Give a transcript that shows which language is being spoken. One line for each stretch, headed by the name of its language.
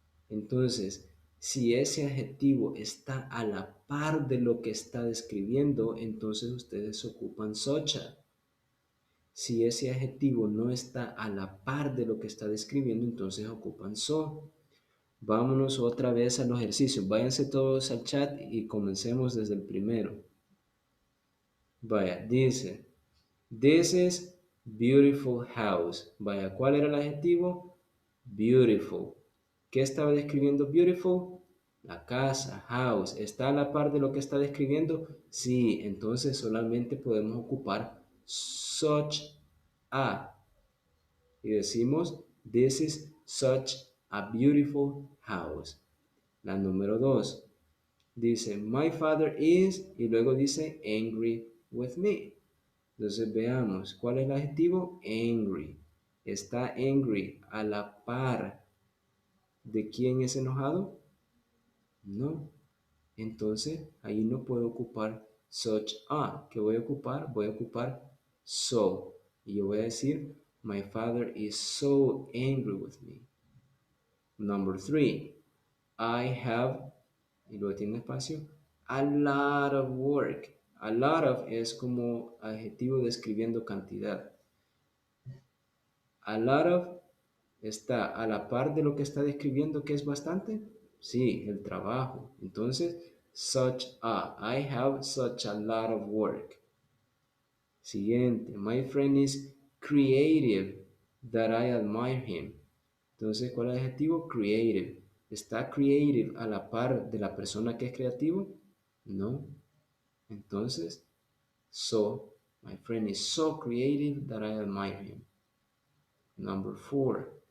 Spanish: Entonces, si ese adjetivo está a la par de lo que está describiendo, entonces ustedes ocupan socha. Si ese adjetivo no está a la par de lo que está describiendo, entonces ocupan so. Vámonos otra vez al ejercicio. Váyanse todos al chat y comencemos desde el primero. Vaya, dice,
English: this is beautiful house.
Spanish: Vaya, ¿cuál era el adjetivo? Beautiful. ¿Qué estaba describiendo beautiful? La casa, house. ¿Está a la par de lo que está describiendo? Sí, entonces solamente podemos ocupar such a. Y decimos,
English: this is such a beautiful house.
Spanish: La número 2 dice,
English: my father is,
Spanish: y luego dice,
English: angry with me.
Spanish: Entonces veamos, ¿cuál es el adjetivo? Angry. ¿Está angry a la par de quién es enojado? No. Entonces ahí no puedo ocupar such a. ¿Qué voy a ocupar? Voy a ocupar so. Y yo voy a decir,
English: my father is so angry with me. Number 3, I have,
Spanish: y luego tiene espacio,
English: a lot of work.
Spanish: A lot of es como adjetivo describiendo cantidad. A lot of está a la par de lo que está describiendo que es bastante. Sí, el trabajo. Entonces, such a.
English: I have such a lot of work.
Spanish: Siguiente.
English: My friend is creative that I admire him.
Spanish: Entonces, ¿cuál es el adjetivo? Creative. ¿Está creative a la par de la persona que es creativo? No. Entonces,
English: so, my friend is so creative that I admire him. Number 5.